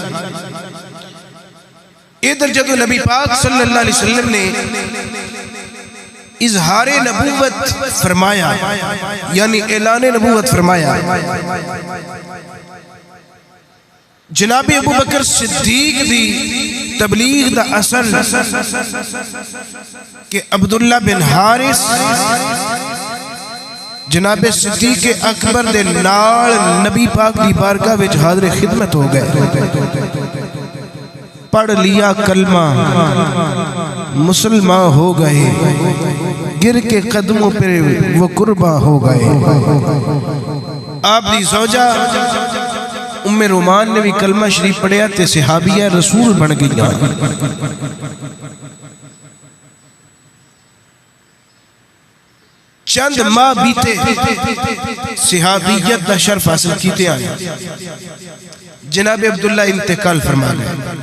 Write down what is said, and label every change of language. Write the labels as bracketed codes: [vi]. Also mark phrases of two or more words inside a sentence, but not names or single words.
[pa] ادھر جدو نبی پاک [ar] صلی اللہ علیہ وسلم [pa] نے اظہار نبوت فرمایا یعنی اعلان نبوت فرمایا، جناب ابو بکر صدیق دی تبلیغ دا اثر کہ عبداللہ بن حارث جناب صدیق اکبر دے نال نبی پاک دی بارگاہ وچ حاضر خدمت ہو گئے، پڑھ لیا کلمہ مسلمان ہو گئے، [ur] گر کے قدموں پر وہ قرباں ہو گئے۔ [pa] آپ دی زوجہ ام رومان نے بھی کلمہ شریف پڑھیا تے صحابیہ رسول بن گیا۔ چند ماہ بیتے صحابیت دا شرف حاصل کیتے آئے، جناب عبداللہ انتقال فرما گئے۔